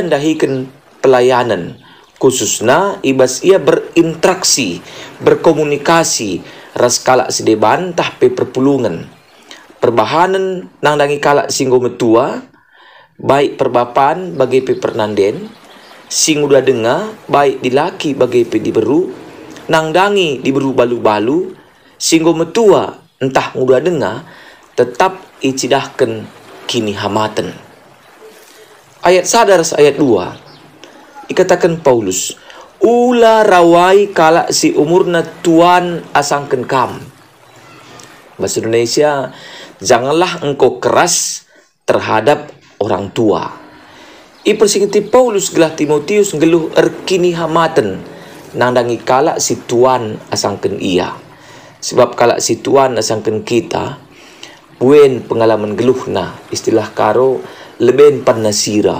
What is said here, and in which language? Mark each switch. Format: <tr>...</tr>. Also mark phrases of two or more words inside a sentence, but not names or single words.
<btx>dahikan pelayanan, khususna ibas ia berinteraksi berkomunikasi ras kalak sedeban tah pe perpulungan perbahanan nangdangi kalak singgo metua baik perbapan bagi pe pernanden sing udah dengar baik dilaki bagi pe diberu nangdangi diberu balu-balu singgo metua entah mudah dengar, tetap icidahkan kini hamaten. Ayat sadar ayat 2, ikatakan Paulus, ulah rawai kalak si umurna tuan asangken kam.</btx> <id>Bahasa Indonesia, janganlah engkau keras terhadap orang tua.</id> <btx>Ipersingiti Paulus gelah Timotius geluh erkini hamaten nandangi kalak si tuan asangken ia. Sebab kalak si tuan asangken kita, buen pengalaman geluhna, istilah karo leben panasira.</btx>